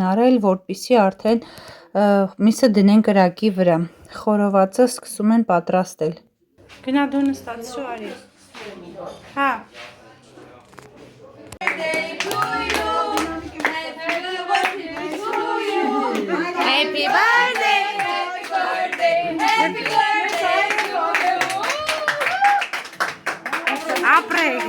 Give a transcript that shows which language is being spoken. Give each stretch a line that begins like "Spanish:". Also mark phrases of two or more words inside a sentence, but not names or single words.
Armenian: արել, որպեսզի արդեն միսը դնեն կրակի վրա։ Խորովածը սկսում են պատրաստել։ Գնա դու նստած շո արի։ Հա։
English: Happy birthday, happy birthday, happy birthday.
Armenian: Ապրեք։